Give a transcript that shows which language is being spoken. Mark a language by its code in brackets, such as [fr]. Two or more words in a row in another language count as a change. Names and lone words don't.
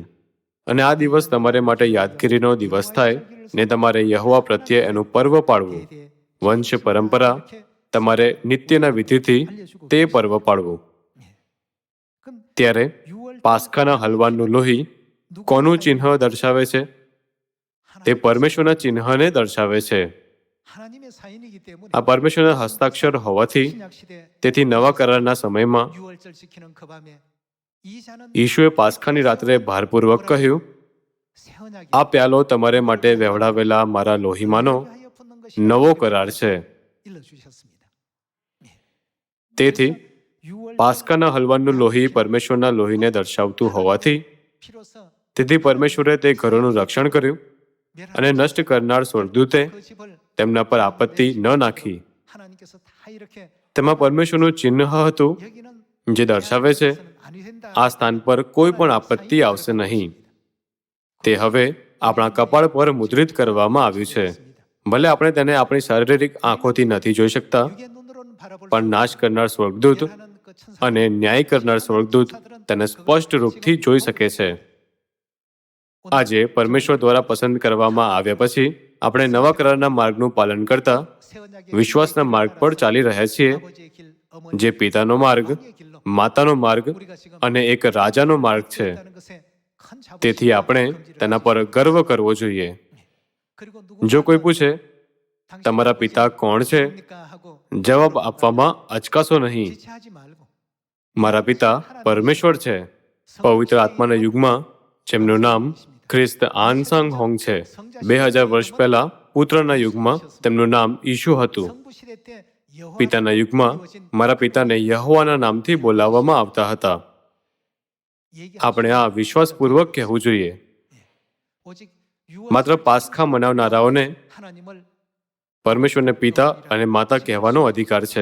[gu] અને આ દિવસ તમારે માટે યાદગીરીનો દિવસ થાય, ને તમારે યહોવા પ્રત્યે એનું પર્વ પાળવું. વંશ પરંપરા તમારે નિત્યના વિધિથી તે પર્વ પાળવું. ત્યારે પાસ્કાના હલવાનનું લોહી કોનું ચિહ્ન દર્શાવે છે? તે પરમેશ્વરના ચિહ્નને દર્શાવે છે. [ko] 하나님의 사인이기 때문에 [gu] આ પરમેશ્વરના હસ્તાક્ષર હોવાથી [ko] 신약 시대 [gu] તેથી નવા કરારના સમયમાં [ko] 6월절 지키는 그 밤에 이 잔은 [gu] ઈશુએ પાસ્ખાની રાત્રે ભારપૂર્વક કહ્યું, [ko] 새 언약이 [gu] આ પ્યાલો તમારે માટે વહેવડાવેલા મારા લોહીમાંનો [ko] 위하여 붓는 것이 [gu] નવો કરાર છે. [ko] 일러주셨습니다. [gu] તેથી [ko] 6월 [gu] પાસ્કાના હલવાનું લોહી પરમેશ્વરના લોહીને દર્શાવતું હોવાથી [ko] 피로서 [gu] તેથી પરમેશ્વરે તે ઘરોનું રક્ષણ કર્યું અને નષ્ટ કરનાર સ્વર્ગદૂતે [ko] 그 집을 [gu] તેમના પર આપત્તિ ન નાખી. [ko] 하나님께서 다 이렇게 [gu] તેમાં પરમેશ્વરનું ચિહ્ન હતું [ko] 여기는 [gu] જે દર્શાવે છે [ko] 아니 된다. [gu] આ સ્થાન પર કોઈ પણ આપત્તિ આવશે નહીં. તે હવે આપણા કપાળ પર મુદ્રિત કરવામાં આવ્યું છે. ભલે આપણે તેને આપણી શારીરિક આંખોથી નથી જોઈ શકતા, [ko] 육의 눈으로는 바라볼 [gu] પણ નાશ કરનાર સ્વર્ગદૂત [ko] 하는 그 천사 [gu] અને ન્યાય કરનાર સ્વર્ગદૂત તેને સ્પષ્ટ રૂપથી જોઈ શકે છે. આજે પરમેશ્વર દ્વારા પસંદ કરવામાં આવ્યા પછી આપણે નવા કરારના માર્ગનું પાલન કરતા [ko] 새 언약의 [gu] વિશ્વાસના માર્ગ પર ચાલી રહ્યા છીએ, [ko] 아버지의 길, 어머니의 [gu] જે પિતાનો માર્ગ, [ko] 길로 [gu] માતાનો માર્ગ [ko] 우리가 지금 [gu] અને એક રાજાનો માર્ગ છે. [ko] 있다는 것에 큰 자부심과 [gu] તેથી આપણે [ko] 긍지를 [gu] તેના પર ગર્વ કરવો જોઈએ. [ko] 그리고 누구 [gu] જો કોઈ પૂછે [ko] 당신 [gu] તમારા [ko] 아버지 [gu] પિતા કોણ છે, [ko] 누굽니까 하고 [gu] જવાબ આપવામાં અચકાશો નહીં. [ko] 지체하지 말고 [gu] મારા પિતા પરમેશ્વર છે, પવિત્ર આત્માના યુગમાં જેમનું નામ ખ્રિસ્ત આનસાંગ હોંગ છે. 2000 વર્ષ પહેલા પુત્રના યુગમાં તેમનું નામ ઈશુ હતું. [ko] 성부 시대 때 여호와 [gu] પિતાના યુગમાં મારા પિતાને યહોવાના નામથી બોલાવવામાં આવતા હતા. આપણે આ વિશ્વાસપૂર્વક કહેવું જોઈએ. [ko] 오직 [gu] માત્ર પાસ્ખા મનાવનારાઓને [ko] 하나님을 [gu] પરમેશ્વરને પિતા અને માતા કહેવાનો અધિકાર છે.